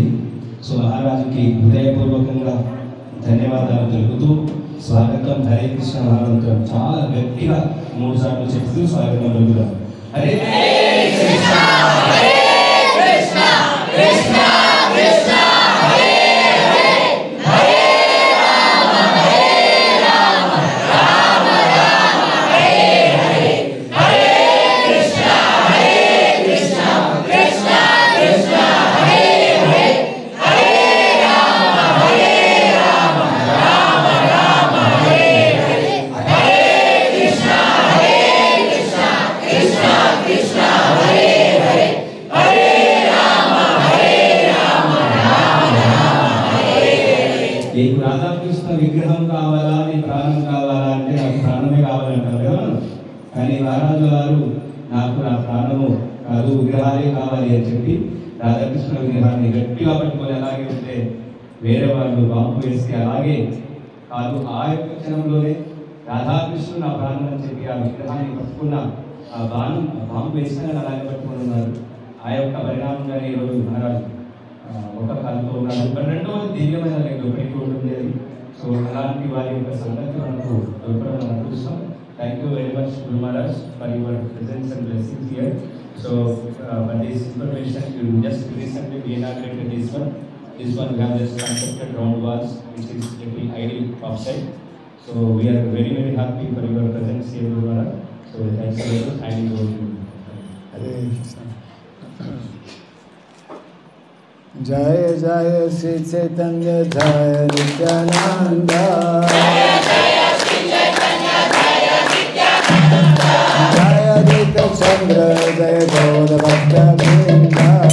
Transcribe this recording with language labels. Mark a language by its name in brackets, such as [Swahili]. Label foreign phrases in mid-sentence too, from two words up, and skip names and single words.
[Telugu] సో మహారాజుకి హృదయపూర్వకంగా ధన్యవాదాలు తెలుపుతూ స్వాగతం హరే కృష్ణ మహామంత్రం చాలా గట్టిగా 3 సార్లు చెప్తూ స్వాగతం పలుకుతాం. [Sanskrit] హరే కృష్ణ హరే కృష్ణ కృష్ణ కృష్ణ హరే హరే హరే రామ హరే రామ రామ రామ హరే హరే హరే కృష్ణ హరే కృష్ణ కృష్ణ కృష్ణ హరే హరే హరే రామ హరే రామ రామ రామ హరే హరే హరే కృష్ణ హరే కృష్ణ కృష్ణ కృష్ణ హరే హరే హరే రామ హరే రామ రామ రామ హరే హరే. [Telugu] నీకు రాధాకృష్ణ విగ్రహం కావాలా, నీ ప్రాణం కావాలా అంటే నాకు ప్రాణమే కావాలంటారు కదా. కానీ మహారాజు గారు నాకు నా ప్రాణము కాదు విగ్రహాలే కావాలి అని చెప్పి రాధాకృష్ణ విగ్రహాన్ని గట్టిగా పట్టుకొని అలాగే ఉంటే వేరే వాళ్ళు బాంబు వేసి అలాగే కాదు ఆ యొక్క క్షణంలోనే రాధాకృష్ణుడు నా ప్రాణం అని చెప్పి ఆ విగ్రహాన్ని పట్టుకున్న ఆ బాంబు వేసిన అలాగే పట్టుకొని ఉన్నారు. ఆ యొక్క పరిణామంగానే ఈరోజు మహారాజు ఒక కాలంలో ఉన్నారు. రెండవది దివ్యమైన ఒకరికి ఉంటుంది అది. సో అలాంటి వారి యొక్క సంగతి మనకు దొరకడం మనం చూస్తాం. [English] Thank you very much Guru Maharaj for your presence and blessings here. So for this information, you just recently we inaugurated this one. This one we have just constructed round walls, which is little ideal offside. So we are very very happy for your presence here, Guru Maharaj. So thanks for your handing over to you. Hare Krishna. Jai Jai Sri Chaitanya Jai Nityananda. Jai Advaita Chandra Jai Gaura Bhakta Vrinda.